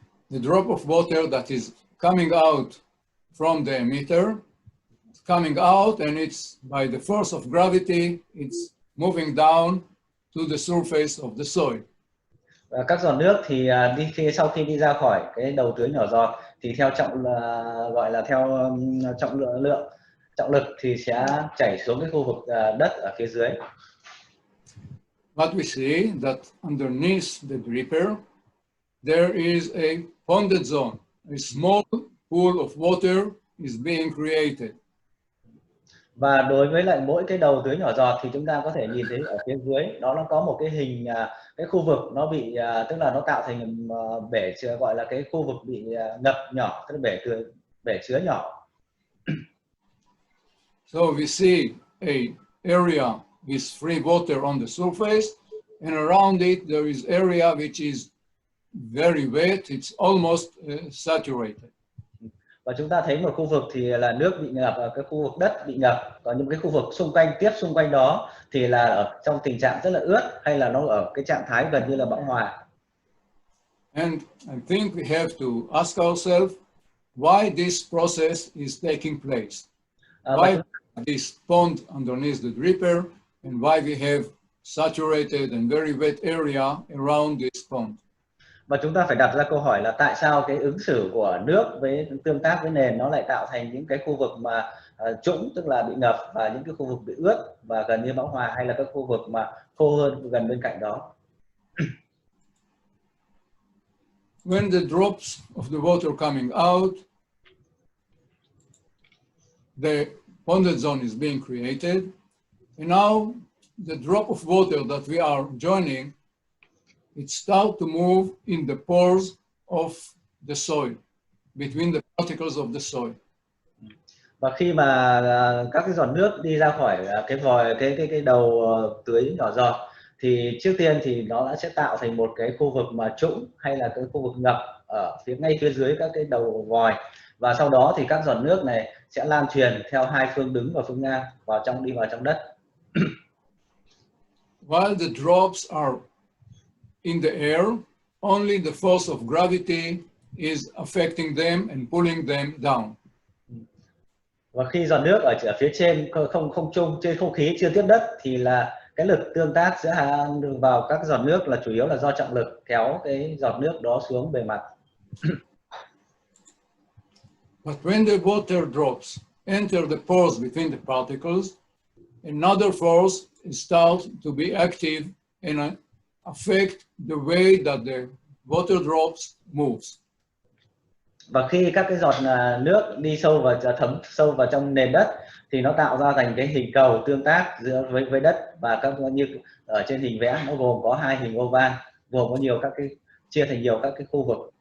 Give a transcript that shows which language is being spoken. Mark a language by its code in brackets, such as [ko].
[en] The drop of water that is coming out from the emitter, coming out, and it's by the force of gravity, it's moving down to the surface of the soil. [vi] Và các giọt nước thì sau khi đi ra khỏi cái đầu tưới nhỏ giọt thì theo gọi là theo trọng lực thì sẽ chảy xuống cái khu vực đất ở phía dưới. [en] What we see that underneath the dripper there is a ponded zone, a small pool of water is being created. [vi] Và đối với lại mỗi cái đầu tưới nhỏ giọt thì chúng ta có thể nhìn thấy ở phía dưới đó nó có một cái hình, cái khu vực nó bị tức là nó tạo thành bể chứa, gọi là cái khu vực bị ngập nhỏ, tức là bể chứa nhỏ. [en] So we see a area with free water on the surface, and around it there is area which is very wet, it's almost saturated. [vi] Và chúng ta thấy một khu vực thì là nước bị ngập, ở cái khu vực đất bị ngập, còn những cái khu vực xung quanh đó thì là ở trong tình trạng rất là ướt, hay là nó ở cái trạng thái gần như là bão hòa. [en] And I think we have to ask ourselves why this process is taking place. Why this pond underneath the dripper, and why we have saturated and very wet area around this pond. [vi] Và chúng ta phải đặt ra câu hỏi là tại sao cái ứng xử của nước với tương tác với nền nó lại tạo thành những cái khu vực mà trũng, tức là bị ngập, và những cái khu vực bị ướt và gần như bão hòa, hay là các khu vực mà khô hơn gần bên cạnh đó. [en] When the drops of the water coming out, the ponded zone is being created, and now the drop of water that we are joining, it starts to move in the pores of the soil, between the particles of the soil. [vi] Và khi mà các cái giọt nước đi ra khỏi cái đầu tưới nhỏ giọt thì trước tiên thì nó sẽ tạo thành một cái khu vực mà trũng, hay là cái khu vực ngập ở ngay phía dưới các cái đầu vòi, và sau đó thì các giọt nước này sẽ lan truyền theo hai phương đứng và phương ngang đi vào trong đất. [en] While the drops are in the air, only the force of gravity is affecting them and pulling them down. [vi] Và khi giọt nước ở phía trên không trung, trên không khí chưa tiếp đất, thì là cái lực tương tác giữa vào các giọt nước là chủ yếu là do trọng lực kéo cái giọt nước đó xuống bề mặt. [en] But when the water drops enter the pores between the particles, another force starts to be active and affect the way that the water drops moves. [vi] Và khi các cái giọt nước đi sâu và thấm sâu vào trong nền đất thì nó tạo ra thành cái hình cầu tương tác giữa với đất, và các như ở trên hình vẽ nó gồm có hai hình oval, gồm có nhiều các cái chia thành nhiều các cái khu vực.